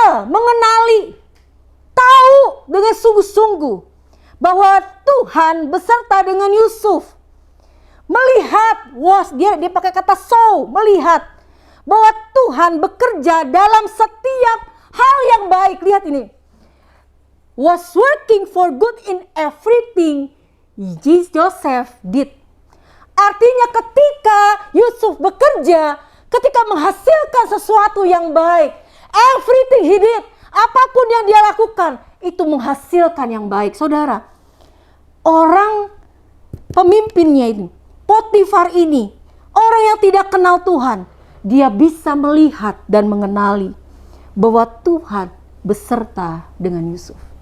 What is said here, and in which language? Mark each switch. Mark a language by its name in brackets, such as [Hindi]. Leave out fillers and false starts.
[Indonesian] Mengenali, tahu dengan sungguh-sungguh bahwa Tuhan beserta dengan Yusuf. Melihat, dia pakai kata saw, melihat bahwa Tuhan bekerja dalam setiap hal yang baik. Lihat ini. [English] Was working for good in everything Joseph did. [Indonesian] Artinya ketika Yusuf bekerja, ketika menghasilkan sesuatu yang baik, [English] everything he did, [Indonesian] apapun yang dia lakukan, itu menghasilkan yang baik. Saudara, orang pemimpinnya ini, Potifar ini, orang yang tidak kenal Tuhan, dia bisa melihat dan mengenali bahwa Tuhan beserta dengan Yusuf.